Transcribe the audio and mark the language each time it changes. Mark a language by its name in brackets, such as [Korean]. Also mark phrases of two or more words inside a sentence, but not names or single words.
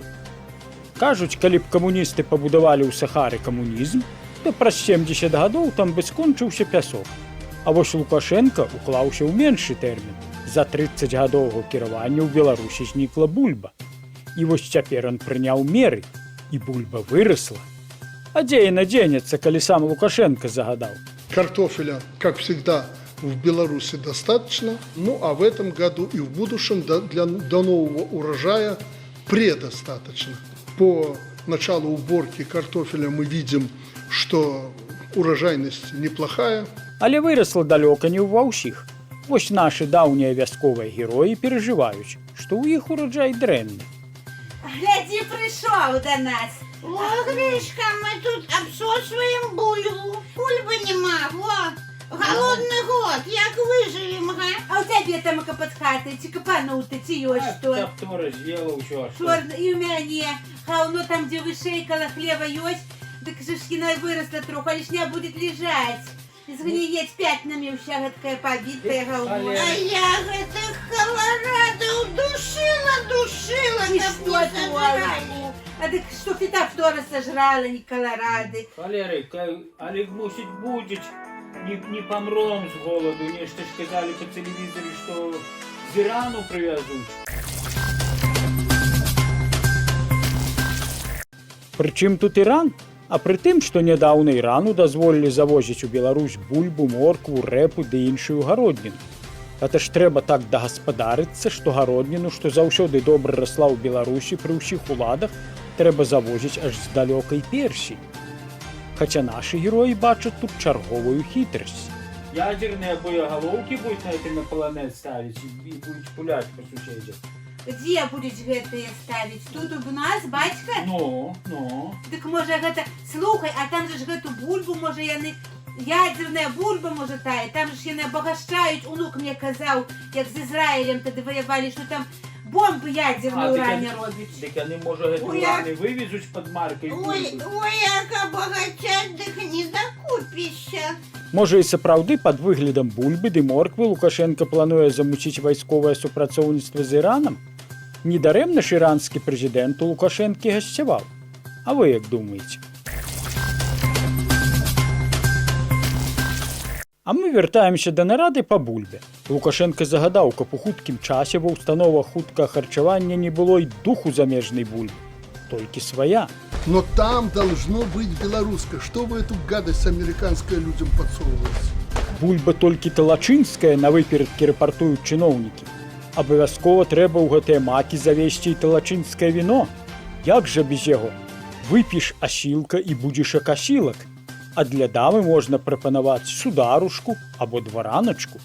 [Belarusian] Кажуць, калі б камуністы пабудавалі ў Сахары камунізм, то праз 70 гадоў там бы скончыўся пясок. А вось Лукашенко уклаўся ў меншы тэрмін. За 30 гадовага кіравання ў Беларусі знікла бульба. І вось цяпер ён прыняў меры, і бульба вырасла. А дзе яна дзенецца, калі сам Лукашенко загадаў? [Russian] Картофеля, как всегда, в Беларуси достаточно. Ну, а в этом году и в будущем до нового урожая предостаточно. По началу уборки картофеля мы видим, что урожайность неплохая. [Belarusian] Але вырасла далёка не ва ўсіх. Вось нашы даўнія вясковыя героі перажываюць, што ў іх ураджай дрэнны. [Russian] Гляди, пришел до нас. О, Гришка, мы тут обсосываем бульбу. [Belarusian] Бульбы нема, во. [Russian] Голодный год, як выживем, га? А у тебе там под хатой, [Belarusian] ці капануты, ці ёсць што? Хто з'ела ўсё, Чорна, і ў мяне. Гаўно там, дзе вышэй каля хлеба ёсць, дык же ж яна вырасла троху, але ж не будет лежаць. [Russian] Згниеть пятнами вся гэткая побитая говно. [Belarusian] А я гэтых Колорадо душила, [Russian] И [Belarusian] каб [Russian] что не твоя? забрали. А дык что фитофтора сожрала, не Колорадо. Валерий, але мусить будет, не помрем с голоду. Нечто ж сказали по телевизору, что з Ирану привезут. [Belarusian] Прычым тут Іран? А пры тым, што нядаўна Ірану дазволілі завозіць у Беларусь бульбу, моркву, рэпу ды іншую гародніну. Гэта ж трэба так дагаспадарыцца, што гародніну, што заўсёды добра расла ў Беларусі пры ўсіх уладах, трэба завозіць аж з далёкай Персіі. Хаця нашы героі бачаць тут чарговую хітрасць. [Russian] ядерные боеголовки будет на этой на планет ставить и будет пулять по соседям. Где будешь гэтые ставить? Тут у нас, бацька? Ну. [Belarusian] Дык можа гэта... Слухай, а там же ж гэту бульбу, можа яны... Ядерная бульба, можа тая, там же яны абагашчаюць, унук мне казаў, як з Ізраілем тады ваявалі, што там бомбы ядерные уране робяць. [Russian] Так они, может, эти Ой, ураны вывезут под маркой. Ой, [Belarusian] як абагачаць, дык не закупішся. Можа і сапраўды пад выглядам бульбы ды морквы Лукашенко плануе замуціць вайсковае супрацоўніцтва з Іранам? Недарэмна ж іранскі прэзідэнт у Лукашэнкі гасцяваў. А вы як думаеце? А мы вяртаемся да нарады па бульбе. Лукашенко загадаў, каб у хуткім часе ва ўстановах хуткага харчавання не было і духу замежнай бульбы. Толькі свая. [Russian] Но там должно быть белорусское. Что вы эту гадость американская людям подсовываете? [Belarusian] Бульба толькі талачынская, на выперадкі рэпартуюць чыноўнікі. Абавязкова трэба ў гэтыя макі завесці і талачынскае віно. Як жа без яго? Выпіш асілка і будзеш як асілак. А для дамы можна прапанаваць сударушку або двараначку.